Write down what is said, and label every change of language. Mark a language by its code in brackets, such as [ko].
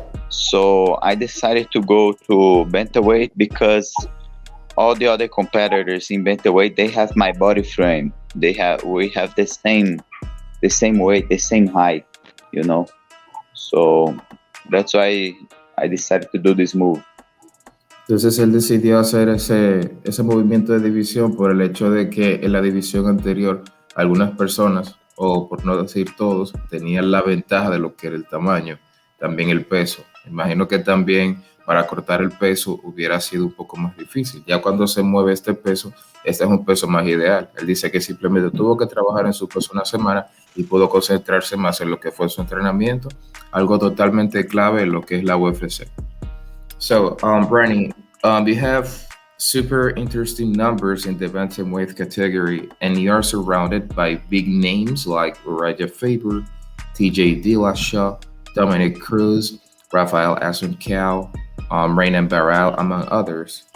[en] So I decided to go to bantamweight because all the other competitors in bantamweight, they have my body frame. We have the same weight, the same height, So that's why I decided to do this move. [es] Entonces él decidió hacer ese movimiento de división por el hecho de que en la división anterior algunas personas, o por no decir todos, tenían la ventaja de lo que era el tamaño, también el peso. Imagino que también para cortar el peso hubiera sido un poco más difícil. Ya cuando se mueve este peso, este es un peso más ideal. Él dice que simplemente tuvo que trabajar en su peso una semana y pudo concentrarse más en lo que fue su entrenamiento, algo totalmente clave en lo que es la UFC. [en] So, Rani, you have super interesting numbers in the bantamweight category, and you are surrounded by big names like Uriah Faber, TJ Dillashaw, Dominic Cruz, Rafael Asuncao, Raynan Barral, among others.